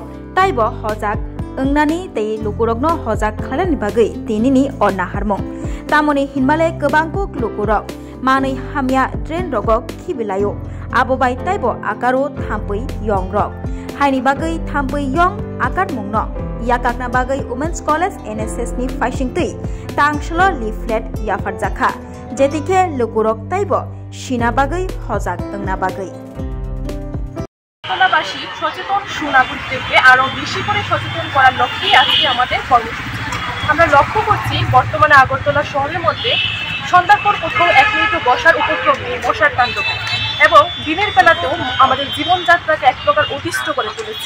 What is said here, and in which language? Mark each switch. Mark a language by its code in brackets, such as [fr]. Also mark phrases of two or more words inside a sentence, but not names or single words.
[trp] ताइबो हजाक ओंनानि तै लुकुरकनो हजाक खालानि बागै तिनिनि अनाहारमं तामनि हिनमाले गोबांकुक लुकुरक मानै हामिया ट्रेन रगक खिबिलायो आबोबाय ताइबो आकारो थाम्पै यंग रक हाइनि बागै थाम्पै यंग आकार मुंनो याकाकना बागै वुमेन्स कलेज एनएसएस नि फाइसिंतै तांसलो लिफलेट याफारजाखा जेतिके लुकुरक ताइबो सिना बागै हजाक ओंना बागै [bn] আগরতলাবাসী সচেতন সুনাগরিকদেরকে আরো বেশি করে সচেতন করার লক্ষ্যেই আজকে আমাদের কর্মসূচি। আমরা লক্ষ্য করছি বর্তমানে আগরতলা শহরের মধ্যে সন্ধ্যার পর কোথাও 1 মিনিটও বসার উপক্রম নেই মশার তাণ্ডবে এবং দিনের বেলাতেও আমাদের জীবনযাত্রাকে এক প্রকার অতিষ্ঠ করে তুলেছে।